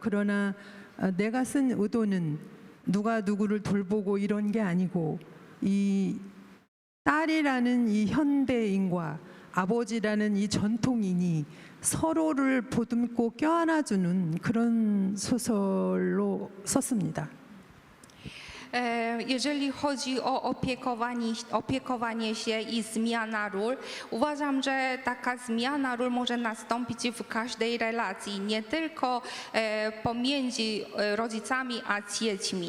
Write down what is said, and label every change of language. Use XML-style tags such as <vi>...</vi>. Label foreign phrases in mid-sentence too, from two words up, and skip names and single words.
<ko>그러나 내가 쓴 의도는 누가 누구를 돌보고 이런 게 아니고 이 딸이라는 이 현대인과 아버지라는 이 전통인이 서로를 보듬고 껴안아주는 그런 소설로 썼습니다.</ko> <pl>Jeżeli chodzi o opiekowanie się i zmiana ról, uważam, że taka zmiana ról może nastąpić w każdej relacji, nie tylko pomiędzy rodzicami a dziećmi.</pl>